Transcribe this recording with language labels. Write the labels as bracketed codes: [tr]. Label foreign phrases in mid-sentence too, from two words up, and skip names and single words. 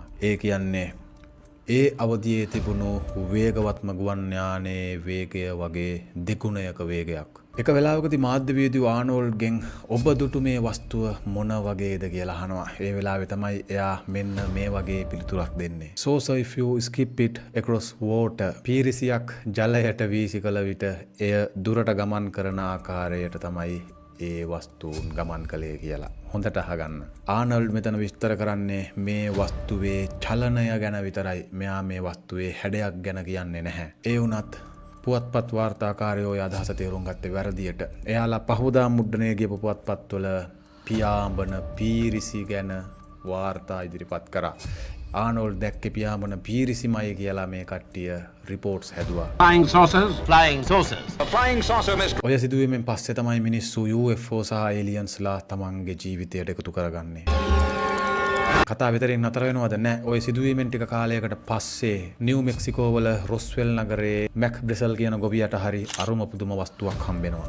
[si] ඒ කියන්නේ ඒ අවධියේ තිබුණු වේගවත්ම ගුවන් යානයේ වේගය වගේ දෙගුණයක වේගයක්. එක වෙලාවකදී මාධ්‍යවේදියෝ ආනෝල්ඩ්ගෙන් ඔබ දුටු මේ වස්තුව මොන වගේද කියලා අහනවා. ඒ වෙලාවේ තමයි එයා මෙන්න මේ වගේ පිළිතුරක් දෙන්නේ. [en] So if you skip it across water, [si] පීරිසියක් ජලයට වීසි කළ විට එය දුරට ගමන් කරන ආකාරයට තමයි ඒ වස්තුන් ගමන් කළේ කියලා. හොඳට අහගන්න. ආනෝල්ඩ් මෙතන විස්තර කරන්නේ මේ වස්තුවේ චලනය ගැන විතරයි. මෙයා මේ වස්තුවේ හැඩයක් ගැන කියන්නේ නැහැ. ඒ වුණත් පුවත්පත් වාර්තාකාරයෝ අදහස තේරුම් ගත්තේ වැරදියට. එයාලා පහවදා මුද්‍රණය ගියපු පුවත්පත්වල පියාඹන පීරිසි ගැන වාර්තා ඉදිරිපත් කරා. ආනෝල්ඩ් දැක්කේ පියාඹන පීරිසිමයි කියලා මේ කට්ටිය රිපෝට්ස් හැදුවා. [en] Flying saucers. [si] ඔය සිදුවීමෙන් පස්සේ තමයි මිනිස්සු UFO සහ ඒලියන්ස්ලා තමන්ගේ ජීවිතයට එකතු කරගන්නේ. කතා විතරින් නතර වෙනවද? නැහැ. ඔය සිදුවීමෙන් ටික කාලයකට පස්සේ නිව් මෙක්සිකෝ වල රොස්වෙල් නගරයේ මැක් බ්‍රෙසල් කියන ගොවියට හරි අරුම පුදුම වස්තුවක් හම්බෙනවා.